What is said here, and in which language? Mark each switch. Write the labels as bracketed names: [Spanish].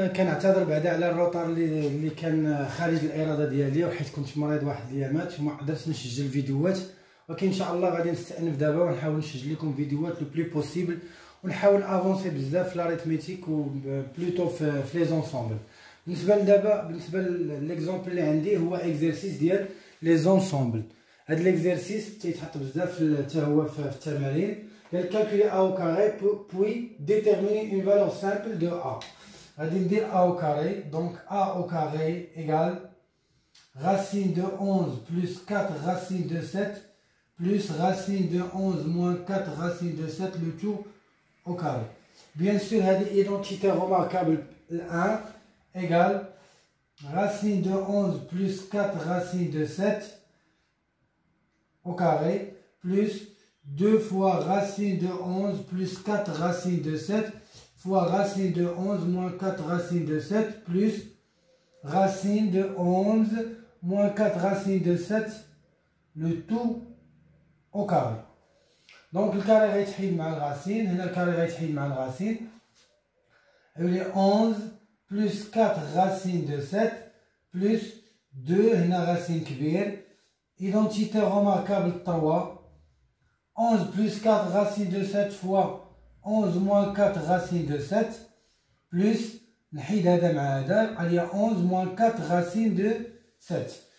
[Arabic] كنعتذر بعدا على الروطار اللي كان خارج الاراده ديالي، وحيت كنت مريض واحد الايامات وما قدرتش نسجل فيديوهات، ولكن ان شاء الله غادي نستأنف دابا ونحاول نسجل لكم فيديوهات لو بلي بوسيبل، ونحاول افونسي بزاف في لاريتميتيك و بلوتو في لي زونسومبل. بالنسبه لدابا، بالنسبه لليكزومبل اللي عندي هو اكزرسيس ديال لي زونسومبل. هاد ليكزرسيس تيتحط بزاف حتى هو في التمارين. [French] Calculer a au carré puis déterminer une valeur simple de a. On va dire a au carré, donc a au carré égale racine de 11 plus 4 racine de 7 plus racine de 11 moins 4 racine de 7, le tout au carré. Bien sûr, cette identité remarquable 1 égale racine de 11 plus 4 racine de 7 au carré plus 2 fois racine de 11 plus 4 racine de 7 fois racine de 11 moins 4 racine de 7 plus racine de 11 moins 4 racine de 7, le tout au carré. Donc le carré [Arabic] غيتحيد مع الرacine، هنا الكاري غيتحيد مع الرacine. يولي [French] 11 plus 4 racine de 7 plus 2 هنا racine كبير. Identité remarquable 3. 11 plus 4 racine de 7 fois 11 moins 4 racine de 7 plus [Arabic] نحيد هذا مع هذا، عليا [French] 11 moins 4 racine de 7.